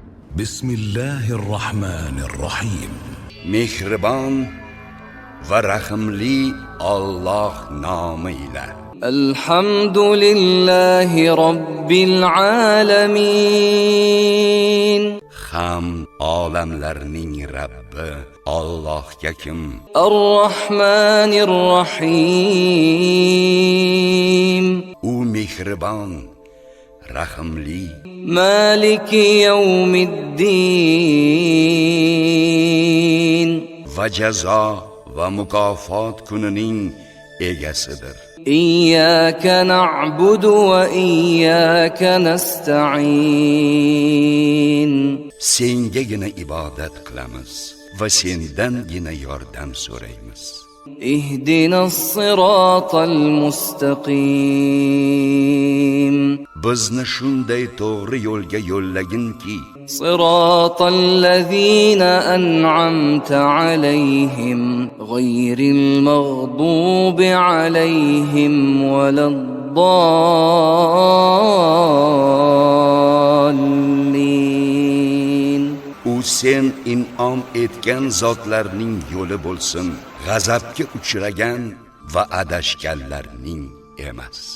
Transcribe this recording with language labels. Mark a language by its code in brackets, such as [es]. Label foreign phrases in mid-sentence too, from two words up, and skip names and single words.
[ar] بسم الله الرحمن الرحيم. [uz] Mehribon va rahimli Alloh nomi bilan. [ar] الحمد لله رب العالمين. [uz] Hamd olamlarning Rabbi Allohga kim? [ar] الرحمن الرحيم. [uz] U mehribon, rahimli. [ar] مالك يوم الدين. [uz] Va jazo va mukofot kunining egasidir. [ar] إياك نعبد وإياك نستعين. [uz] Sengagina ibodat qilamiz va sendangina yordam so'raymiz. [ar] اهدنا الصراط المستقيم. [uz] Bizni shunday to'g'ri yo'lga yo'llaginki, [ar] صراط الذين أنعمت عليهم غير المغضوب عليهم ولا الضالين. [uz] u sen in'om etgan zotlarning yo'li bo'lsin, g'azabga uchragan va adashganlarning emas.